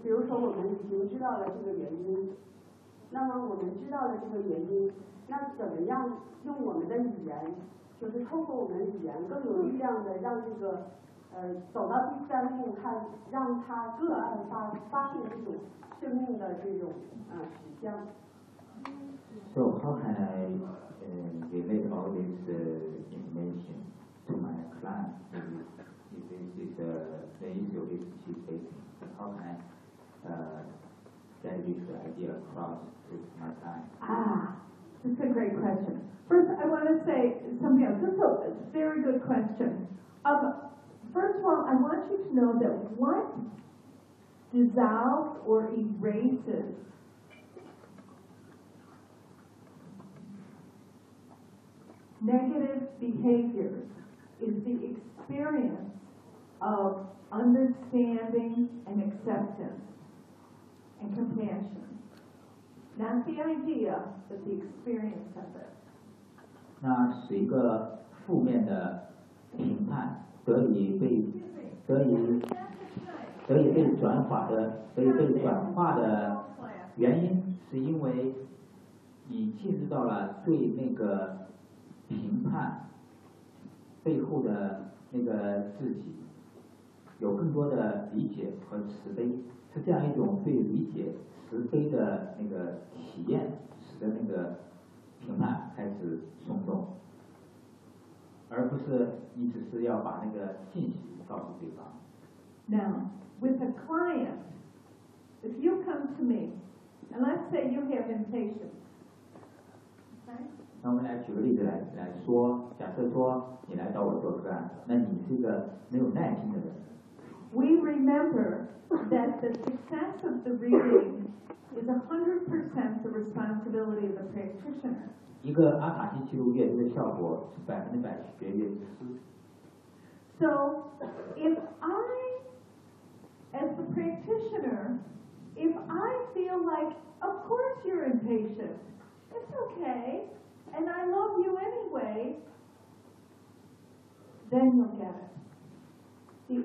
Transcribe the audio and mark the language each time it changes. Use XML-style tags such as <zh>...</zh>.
<zh>比如说我们已经知道了这个原因，那么我们知道了这个原因，那怎么样用我们的语言，就是透过我们的语言更有力量的让这个走到第三步，看让他个案发现这种生命的这种实相。</zh> <en>So how can I relate all this information to my client? The issue is she's facing. How can I get this idea across to my time? Ah, that's a great question. First, I want to say something else. This is a very good question. First of all, I want you to know that what dissolves or erases negative behaviors is the experience. Of understanding and acceptance and compassion. Not the idea, but the experience of it.</en> <zh>那是一个负面的评判得以被转化的原因是因为你进入到了对那个评判背后的那个自己有更多的理解和慈悲，是这样一种对理解慈悲的那个体验，使得那个评判开始松动，而不是你只是要把那个信息告诉对方。</zh> <en>Now, with a client, if you come to me, and let's say you have impatience,</en> <zh>那我们来举个例子来说，假设说你来到我做个案，那你是一个没有耐心的人。</zh> <en>We remember that the success of the reading is 100% the responsibility of the practitioner.</en> <zh>一个阿卡西记录阅读的效果是100%取决于师。</zh> <en>So, if I, as the practitioner, if I feel like, of course you're impatient, it's okay, and I love you anyway, then you'll get it.</en>